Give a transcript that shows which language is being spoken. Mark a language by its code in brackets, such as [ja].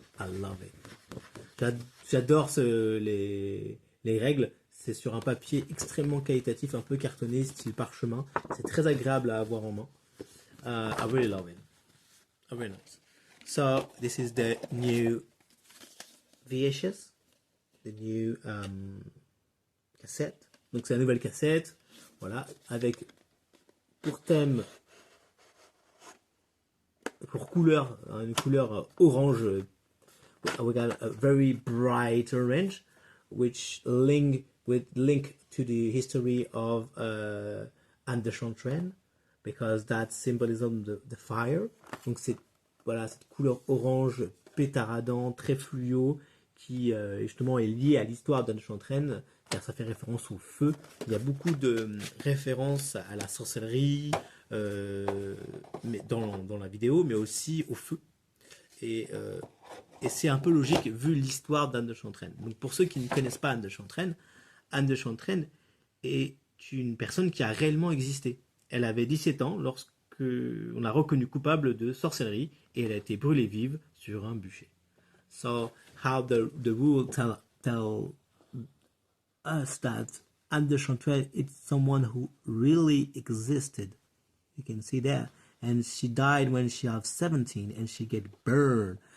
[en] I love it. [fr] J'adore les règles. C'est sur un papier extrêmement qualitatif, un peu cartonné, style parchemin. C'est très agréable à avoir en main. [en] I really love it. Very nice. So this is the new VHS, the new cassette. [fr] Donc c'est la nouvelle cassette, voilà, avec pour thème, pour couleur, une couleur orange. [en] We got a very bright orange, which link to the history of Anne de Chantraine, because that symbolism the fire. [fr] Donc c'est cette couleur orange pétaradant, très fluo, qui justement est liée à l'histoire d'Anne de Chantraine, car ça fait référence au feu. Il y a beaucoup de références à la sorcellerie, mais dans la vidéo, mais aussi au feu. Et c'est un peu logique vu l'histoire d'Anne de Chantraine. Donc pour ceux qui ne connaissent pas Anne de Chantraine est une personne qui a réellement existé. Elle avait 17 ans lorsque on l'a reconnue coupable de sorcellerie et elle a été brûlée vive sur un bûcher. [en] So how the rule tell us that Anne de Chantraine is someone who really existed. You can see there. And she died when she was 17 and she get burned.